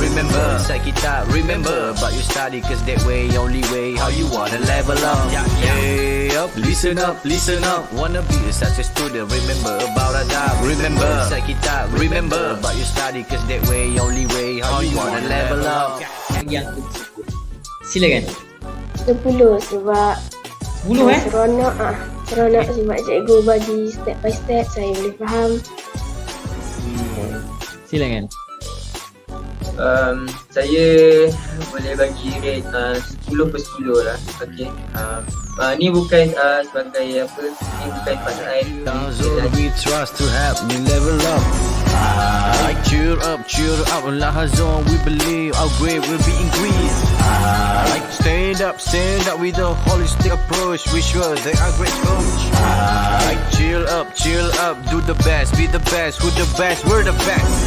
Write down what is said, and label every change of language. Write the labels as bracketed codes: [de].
[en] Remember, inside kita, remember about you study, cause that way, only way, how you wanna level up. Hey up, listen up, listen up. Wanna be a success student, remember about Adab. Remember, inside kita, remember about you study, cause that way, only way, how you wanna level up. [ms] Yang aku tersebut. Silakan. 10 sebab 10 seronok seronok sebab cikgu bagi [en] step by step [ms] saya boleh faham. Silakan. Saya boleh bagi [en] rate 10 per 10 [ms] lah. Okay. Ni bukan sebagai apa, ni bukan pasal [en] Zone we trust to help me level up. Cheer up, Lahazon, we believe our grade will be increased. Stand up with a holistic approach. We sure they are great coach. Chill up, do the best, be the best, who the best, we're the best.